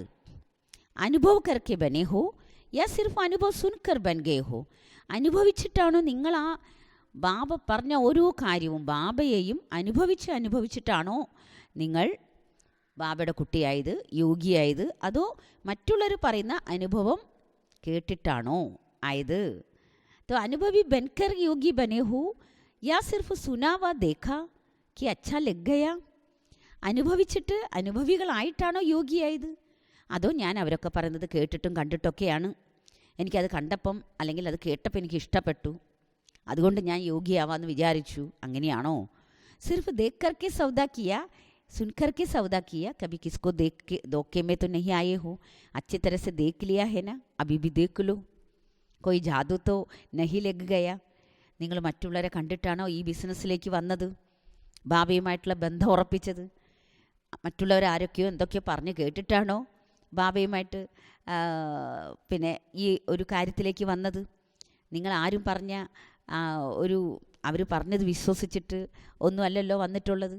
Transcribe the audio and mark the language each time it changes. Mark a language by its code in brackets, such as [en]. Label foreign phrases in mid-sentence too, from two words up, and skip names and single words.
[hi] अनुभव करके बने हो या सिर्फ अनुभव सुनकर बन गए हो. [ml] അനുഭവിച്ചിട്ടാണോ നിങ്ങൾ ആ ബാബ പറഞ്ഞ ഓരോ കാര്യവും ബാബയെയും അനുഭവിച്ചിട്ടാണോ നിങ്ങൾ ബാബയുടെ കുട്ടിയായത്, യോഗിയായത്? അതോ മറ്റുള്ളവർ പറയുന്ന അനുഭവം കേട്ടിട്ടാണോ ആയത്? [hi] तो अनुभवी बनकर योगी बने हो या सिर्फ सुना व देखा कि अच्छा लग गया? [ml] അനുഭവിച്ചിട്ട് അനുഭവികളായിട്ടാണോ യോഗിയായത്? അതോ ഞാൻ അവരൊക്കെ പറയുന്നത് കേട്ടിട്ടും കണ്ടിട്ടൊക്കെയാണ്, എനിക്കത് കണ്ടപ്പം അല്ലെങ്കിൽ അത് കേട്ടപ്പോൾ എനിക്ക് ഇഷ്ടപ്പെട്ടു, അതുകൊണ്ട് ഞാൻ യോഗിയാവാമെന്ന് വിചാരിച്ചു. [hi] അങ്ങനെയാണോ? सिर्फ देख करके सौदा किया, सुन करके सौदा किया, कभी किसको देख के धोखे में तो नहीं आए हो, अच्छी तरह से देख लिया है ना, अभी भी देख लो, कोई जादू तो नहीं लग गया. [ml] നിങ്ങൾ മറ്റുള്ളവരെ കണ്ടിട്ടാണോ ഈ ബിസിനസ്സിലേക്ക് വന്നത്, ബാബയുമായിട്ടുള്ള ബന്ധം ഉറപ്പിച്ചത്? മറ്റുള്ളവരാരൊക്കെയോ എന്തൊക്കെയോ പറഞ്ഞ് കേട്ടിട്ടാണോ ബാബയുമായിട്ട് പിന്നെ ഈ ഒരു കാര്യത്തിലേക്ക് വന്നത്? നിങ്ങൾ ആരും പറഞ്ഞ അവർ പറഞ്ഞത് വിശ്വസിച്ചിട്ട് ഒന്നുമല്ലല്ലോ വന്നിട്ടുള്ളത്.